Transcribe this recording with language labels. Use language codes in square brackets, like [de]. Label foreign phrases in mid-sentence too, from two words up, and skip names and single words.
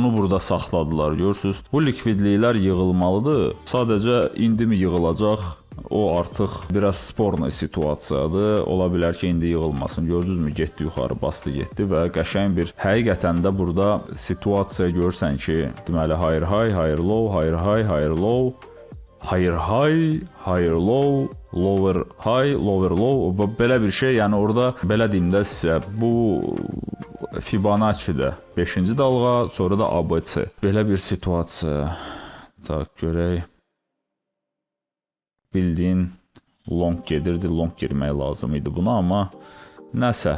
[az] Görürsüz? Bu likvidliklər yığılmalıdır. Sadəcə indimi yığılacaq? O artıq biraz sporna situasiyadır. Ola bilər ki, indi yığılmasın. Gördünüzmü? Getdi yuxarı, bastı, getdi və qəşəng bir həqiqətən də burada situasiya görsən ki, deməli [en] higher high, higher low, higher high, higher low, higher high, higher low, lower high, lower low, [az] belə bir şey. Yəni orada belə deyim də sizə, bu Fibonacci-də 5-ci dalğa, sonra da ABC. Belə bir situasiya. Tak, görək. Bildiyin long gedirdi, long girmək lazım idi buna, amma nəsə.